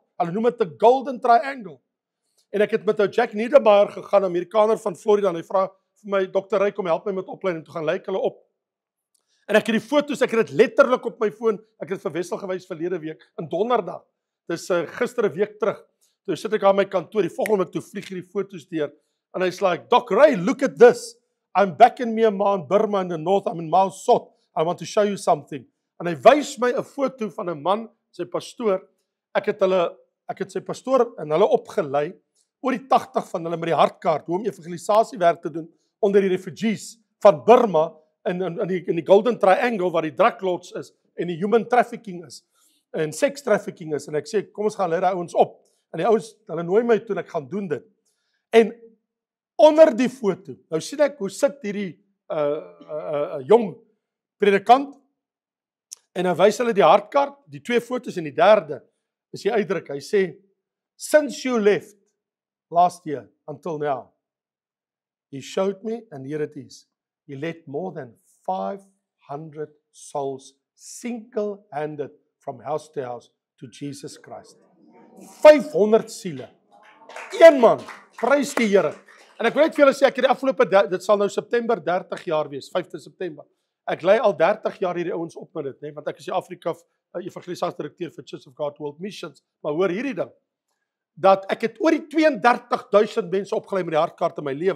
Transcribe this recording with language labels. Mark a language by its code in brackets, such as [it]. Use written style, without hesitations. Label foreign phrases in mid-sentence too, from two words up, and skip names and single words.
[af] Hulle noem dit 'n Golden Triangle. En ek het met ou Jack Niedermeyer gegaan, Amerikaner van Florida, en hy vra vir my, Dr. Ryk, kom help my met opleiding, toe gaan lyk hulle op. En ek het die foto's, ek het dit letterlik op my foon, ek het vir Wessel gewys verlede week, in donderdag, dis gister 'n week terug, toe sit ek aan my kantoor, die volgende week toe vlieg hierdie foto's deur, en hy's like, Doc Ray, [en] look at this, I'm back in Myanmar, in Burma, in the north, I'm in Mao Sot, I want to show you something. [af] En hy wys my 'n foto van 'n man, sy pastoor, ek het sy pastoor en hulle opgelei, oor die 80 van hulle met die hartkaart, hoe om evangelisasiewerk te doen onder die refugees van Burma in die Golden Triangle waar die druglords is en die [en] human trafficking [af] is en [en] sex trafficking [af] is. En ek sê, kom ons gaan lei daai ouens op. En die ouens, hulle nooi my toe en ek gaan doen dit. En onder die foto, nou sien ek hoe sit hierdie jong predikant en hy wys hulle die hartkaart, die 2 foto's en die derde is die uitdruk. Hy sê, [en] since you left last year until now, he showed me, and here it is, he led more than 500 souls single-handed from house to house to Jesus Christ. [af] 500 siele. Een man, prys die Here. En ek wil net vir julle sê, ek het die afgelope, dit sal nou September 30 jaar wees, 5de September. Ek lei al 30 jaar hierdie ouens op met dit, nee, want ek is die Afrika evangelisasiedirekteur vir Church of God World Missions. Maar hoor hierdie ding, dat ek het oor die 32.000 mense opgelei met die hartkaart in my lewe.